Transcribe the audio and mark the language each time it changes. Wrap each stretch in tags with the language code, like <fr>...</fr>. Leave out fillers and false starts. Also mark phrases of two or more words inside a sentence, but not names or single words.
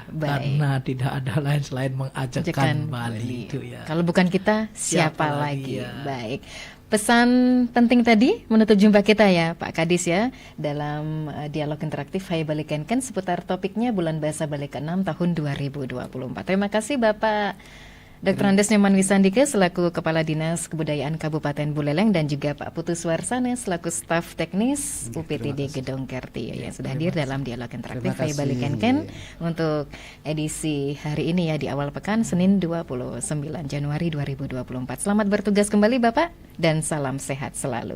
<id>Karena tidak ada lain selain mengajakan Bali itu ya. Kalau bukan kita siapa lagi ya. Baik, pesan penting tadi menutup jumpa kita ya Pak Kadis ya, dalam dialog interaktif Hai Bali Kenken seputar topiknya bulan bahasa Bali ke-6 tahun 2024. Terima kasih Bapak Dr. Andes Nyoman Wisandike selaku Kepala Dinas Kebudayaan Kabupaten Buleleng, dan juga Pak Putu Suarsana selaku staf teknis UPTD Gedong Kerti yang sudah hadir dalam dialog interaktif Hai Bali Kenken untuk edisi hari ini ya, di awal pekan Senin 29 Januari 2024. Selamat bertugas kembali Bapak dan salam sehat selalu.</id>